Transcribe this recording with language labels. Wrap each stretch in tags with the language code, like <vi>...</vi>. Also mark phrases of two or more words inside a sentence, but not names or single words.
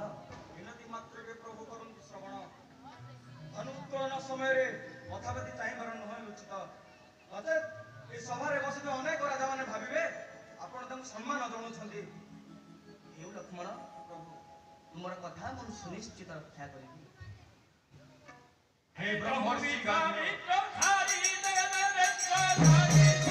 <or>ବିନତି ମାତ୍ରରେ ପ୍ରଭୁ କରନ୍ତୁ ଶ୍ରବଣ। ଧନୁତ୍ତୋଳନ ସମୟରେ କଥାପତି ଚାହିଁବାର ନୁହେଁ ଉଚିତ। ନଚେତ୍ ଏ ସଭାରେ ବସିଥିବା ଅନେକ ରାଜାମାନେ ଭାବିବେ ଆପଣ ତାଙ୍କୁ ସମ୍ମାନ ଜଣାଉଛନ୍ତି। ହେଉ ଲକ୍ଷ୍ମଣ ପ୍ରଭୁ ତୁମର କଥା ମୁଁ ସୁନିଶ୍ଚିତ ରକ୍ଷା କରିବି।</or> <hi>हे ब्रह्मर्षि गान्धार विश्वामित्र धारी देव नेत्र धारी।</hi>